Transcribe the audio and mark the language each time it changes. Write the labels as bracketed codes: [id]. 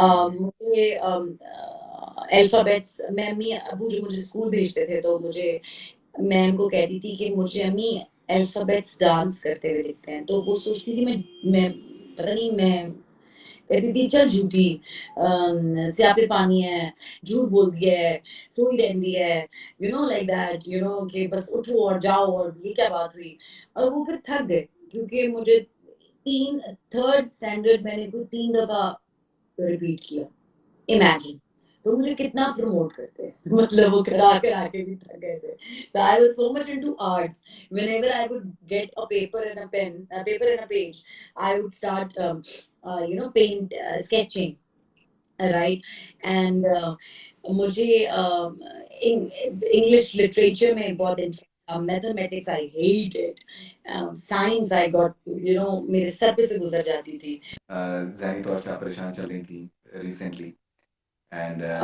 [hi] मुझे अल्फाबेट्स, मैं अम्मी अबू जो मुझे स्कूल भेजते थे, तो मुझे, मैं उनको कहती थी कि मुझे अम्मी अल्फाबेट्स डांस करते हुए दिखते हैं, तो वो सोचती थी मैं पता नहीं, मैं कहती थी चल झूठी, स्यापे पानी है, झूठ बोल दिया है, सोई रहती है, [en] like that, [hi] कि बस उठो और जाओ, और ये क्या बात हुई। और वो फिर थक गए, क्योंकि मुझे तीन थर्ड स्टैंडर्ड मैंने को 3 दफा रिपीट किया, इमेजिन। तो मुझे कितना प्रमोट करते हैं मतलब वो करा करा के भी थक गए थे। [en] So I was so much into arts. Whenever I would get a paper and a pen, a paper and a page, I would start, paint, sketching, right? [hi] And मुझे इंग्लिश लिटरेचर में बहुत इंटरेस्ट था। Mathematics [en] I hate it, [hi] science I got, मेरे sir पे से गुजर जाती थी। ज़हनी तौर से आप परेशान चल रही थी रिसेंटली, एंड